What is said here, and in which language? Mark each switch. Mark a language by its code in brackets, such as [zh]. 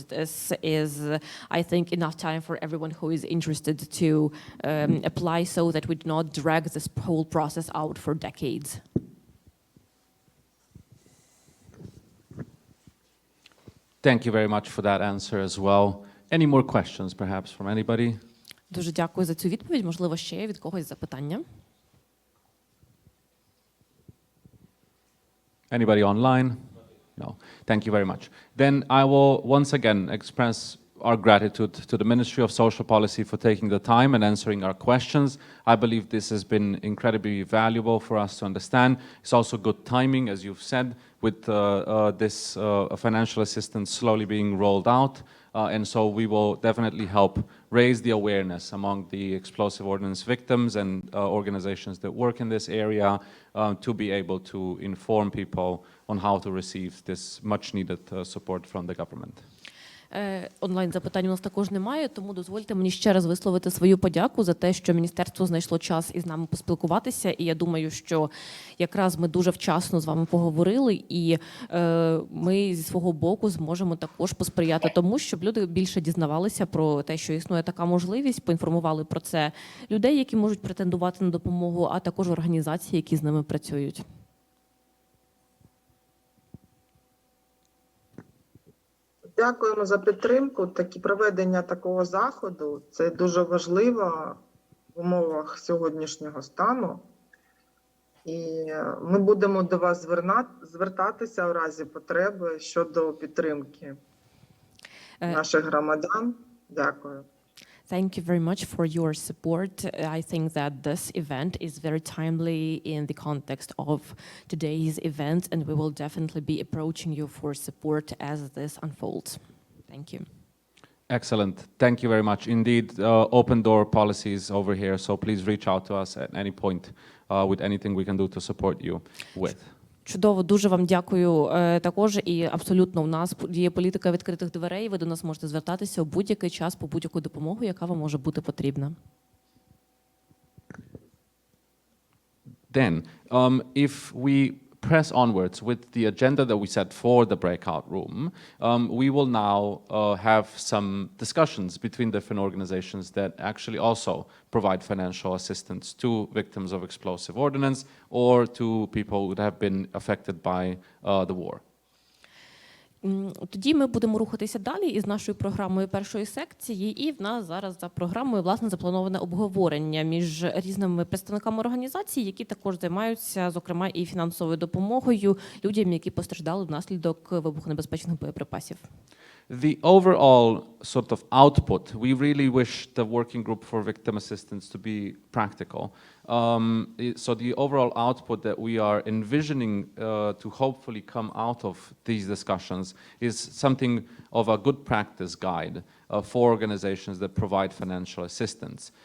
[en] This is, I think, enough time for everyone who is interested to apply, so that we do not drag this whole process out for decades. Thank you very much for that answer as well. Any more questions, perhaps, from anybody? [uk] Дуже дякую за цю відповідь. Можливо, ще є від когось запитання. [en] Anybody online? No. Thank you very much. Then I will once again express our gratitude to the Ministry of Social Policy for taking the time and answering our questions. I believe this has been incredibly valuable for us to understand. It's also good timing, as you've said, with this financial assistance slowly being rolled out. And so we will definitely help raise the awareness among the explosive ordnance victims and organizations that work in this area to be able to inform people on how to receive this much needed support from the government. [uk] Онлайн запитань у нас також немає, тому дозвольте мені ще раз висловити свою подяку за те, що міністерство знайшло час із нами поспілкуватися. І я думаю, що якраз ми дуже вчасно з вами поговорили, і ми зі свого боку зможемо також посприяти тому, щоб люди більше дізнавалися про те, що існує така можливість, поінформували про це людей, які можуть претендувати на допомогу, а також організації, які з ними працюють. Дякуємо за підтримку. Проведення такого заходу – це дуже важливо в умовах сьогоднішнього стану. І ми будемо до вас звертатися в разі потреби щодо підтримки наших громадян. Дякую. [en] Thank you very much for your support. I think that this event is very timely in the context of today's event, and we will definitely be approaching you for support as this unfolds. Thank you. Excellent. Thank you very much. Indeed, open door policies over here, so please reach out to us at any point with anything we can do to support you with. [uk] Чудово, дуже вам дякую також. І абсолютно у нас є політика відкритих дверей. Ви до нас можете звертатися у будь-який час по будь-яку допомогу, яка вам може бути потрібна. [en] Then, if we press onwards with the agenda that we set for the breakout room, we will now have some discussions between different organizations that actually also provide financial assistance to victims of explosive ordnance or to people who have been affected by the war. [uk] Тоді ми будемо рухатися далі із нашою програмою першої секції, і в нас зараз за програмою, власне, заплановане обговорення між різними представниками організацій, які також займаються, зокрема, і фінансовою допомогою людям, які постраждали внаслідок вибухонебезпечних боєприпасів. [en] The overall sort of output, we really wish the working group for victim assistance to be practical. So the overall output that we are envisioning to hopefully come out of these discussions is something of a good practice guide for organizations that provide financial assistance.